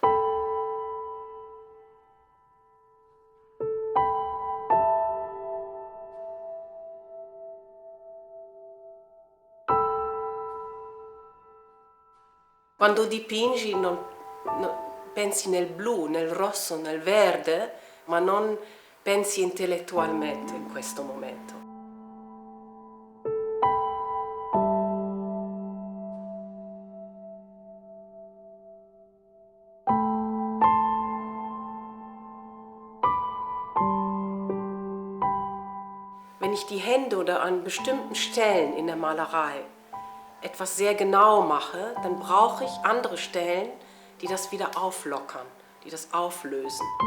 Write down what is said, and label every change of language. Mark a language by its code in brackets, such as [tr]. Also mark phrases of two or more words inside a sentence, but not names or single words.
[it] Quando dipingi pensi nel blu, nel rosso, nel verde, ma non pensi intellettualmente in questo momento. [de] Wenn ich die Hände oder an bestimmten Stellen in der Malerei etwas sehr genau mache, dann brauche ich andere Stellen, die das wieder auflockern, die das auflösen.